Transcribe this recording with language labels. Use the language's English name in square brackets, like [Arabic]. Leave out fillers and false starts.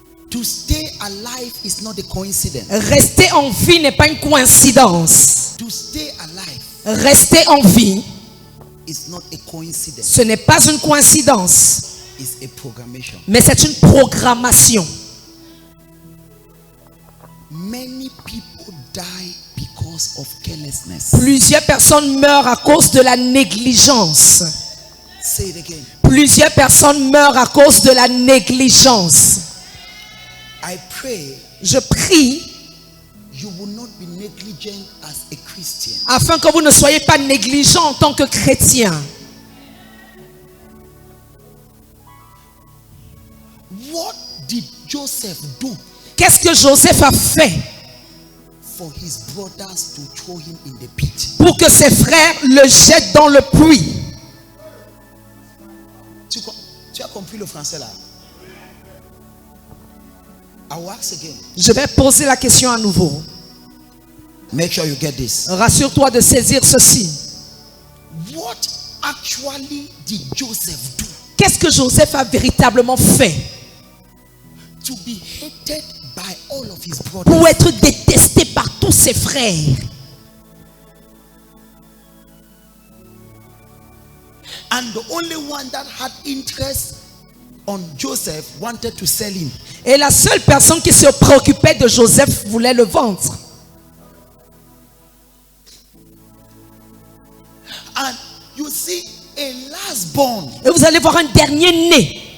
[English] To stay alive is not a coincidence. [French] Rester en vie n'est pas une coïncidence. [English] To stay alive [French] Rester en vie, [English] is not a coincidence. [French] ce n'est pas une coïncidence, [English] It's a programmation. [French] mais c'est une programmation. [English] Many people die because of carelessness. [French] Plusieurs personnes meurent à cause de la négligence. [English] Say it again. [French] Plusieurs personnes meurent à cause de la négligence. [English] I pray [French] Je prie [English] you will not be negligent as a Christian. [French] afin que vous ne soyez pas négligents en tant que chrétien. [English] What did Joseph do [French] Qu'est-ce que Joseph a fait [English] for his brothers to throw him in the pit? [French] pour que ses frères le jettent dans le puits? Tu as compris le français là? [English] I will ask again. [French] Je vais poser la question à nouveau. [English] Make sure you get this. [French] Rassure-toi de saisir ceci. [English] What actually did Joseph do [French] Qu'est-ce que Joseph a véritablement fait [English] to be hated by all of his brothers? [French] pour être détesté par tous ses frères? [English] And the only one that had interest on Joseph wanted to sell him. [French] Et la seule personne qui se préoccupait de Joseph voulait le vendre. [English] And you see, a last born, [French] Et vous allez voir un dernier né.